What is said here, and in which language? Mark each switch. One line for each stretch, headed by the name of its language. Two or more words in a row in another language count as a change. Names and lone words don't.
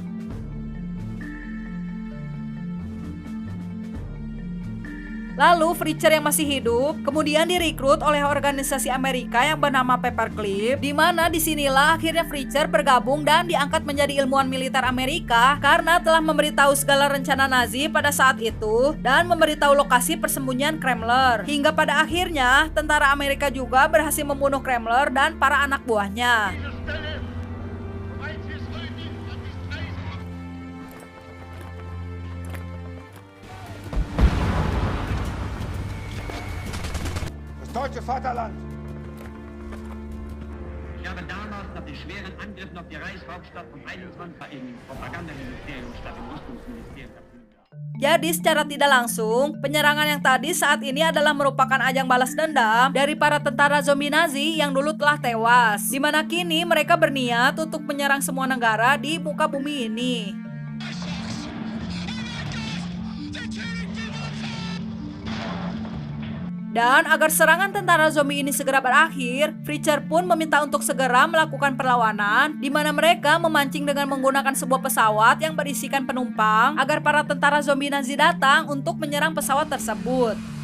Indonesian: Lalu Fletcher yang masih hidup kemudian direkrut oleh organisasi Amerika yang bernama Paperclip, di mana disinilah akhirnya Fletcher bergabung dan diangkat menjadi ilmuwan militer Amerika karena telah memberitahu segala rencana Nazi pada saat itu dan memberitahu lokasi persembunyian Crummler. Hingga pada akhirnya tentara Amerika juga berhasil membunuh Crummler dan para anak buahnya.
German: Das deutsche Vaterland! Ich habe damals nach den schweren Angriffen auf die Reichshauptstadt vom 21. im Propagandaministerium statt im Rüstungsministerium verkündet.
Indonesian: Jadi secara tidak langsung, penyerangan yang tadi saat ini adalah merupakan ajang balas dendam dari para tentara zombie Nazi yang dulu telah tewas, di mana kini mereka berniat untuk menyerang semua negara di muka bumi ini. Dan agar serangan tentara zombie ini segera berakhir, Fletcher pun meminta untuk segera melakukan perlawanan, di mana mereka memancing dengan menggunakan sebuah pesawat yang berisikan penumpang agar para tentara zombie Nazi datang untuk menyerang pesawat tersebut.